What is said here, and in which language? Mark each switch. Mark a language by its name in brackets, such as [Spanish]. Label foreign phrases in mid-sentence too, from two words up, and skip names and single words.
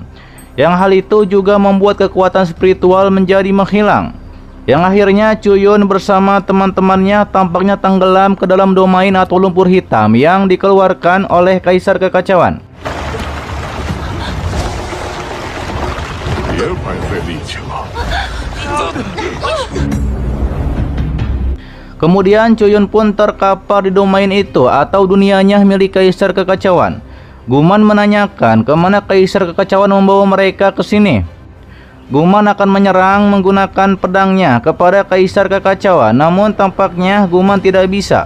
[Indonesian] Yang hal itu juga membuat kekuatan spiritual menjadi menghilang. Yang akhirnya Chuyun bersama teman-temannya tampaknya tenggelam ke dalam domain atau lumpur hitam yang dikeluarkan oleh Kaisar Kekacauan. [Chinese] 别白费力气了。 [Indonesian] Kemudian Cuyun pun terkapar di domain itu atau dunianya milik Kaisar Kekacauan. Guman menanyakan kemana Kaisar Kekacauan membawa mereka ke sini. Guman akan menyerang menggunakan pedangnya kepada Kaisar Kekacauan, namun tampaknya Guman tidak bisa.